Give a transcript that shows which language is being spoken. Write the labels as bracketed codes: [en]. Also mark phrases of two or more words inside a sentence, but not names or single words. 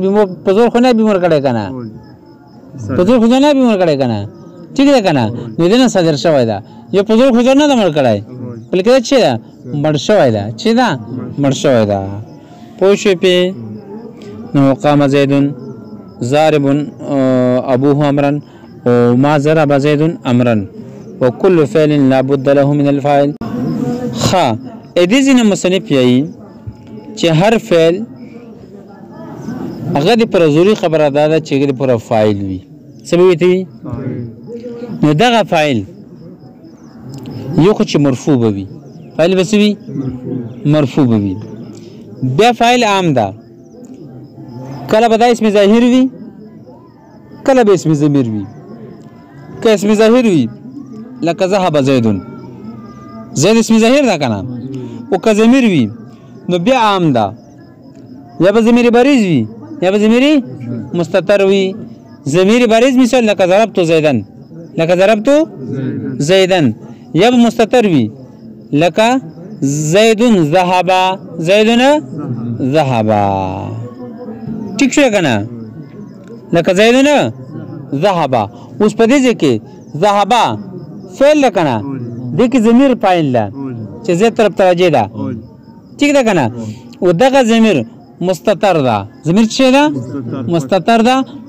[ps] په زور خو نه بیمار کړی که نه په زور خو ځان نه بیمار کړی که نه ټیک ده که نه نو دې نه صادره شوی ده یا په زور خو ځان نه ده مړ کړی بلکې دا چې ده مړ شوی ده چې ده مړ شوی ده پوه شوې پې نو [ar] قام زید ضارب ابوه امرا وما ضرب زید امرا وكل فعل لا بد له من الفاعل [ps] خا دې ځینې مصنف یایي چې هر فعل هغه د پر ضروري خبره ده چې د پر فاعل وي څه به وي نو دغه فاعل یو خو چې مرفوع به وي فاعل به څه وي مرفوع به وي بیا فاعل عام ده کله به دا اسم ظاهر وي کله به اسم ضمیر وي که اسم ظاهر وي لکه [ar] ذهب زیدون [ps] زید اسم ظاهر ده که نه او که ضمیر وي نو بیا عام ده یا به ضمیر بریز وي یا به ضمیر مستتر وي ضمیر بریز مثال لکه [ar] ضربت زیدن [ps] لکه [ar] ضربت زیدن [ps] یا به مستتر وي لکه [ar] زیدون ذهبا زیدون ذهبا [ps] ٹھیک شو که نه لکه [ar] زیدون ذهبا [ps] اوس په دې ځای کې ذهبا فعل ده که نه دې کې ضمیر فاعل ده چې زید طرف ته راجع ده ٹھیک ده که نه او دغه ضمیر مستتر ده ضمیر څه ده مستتر ده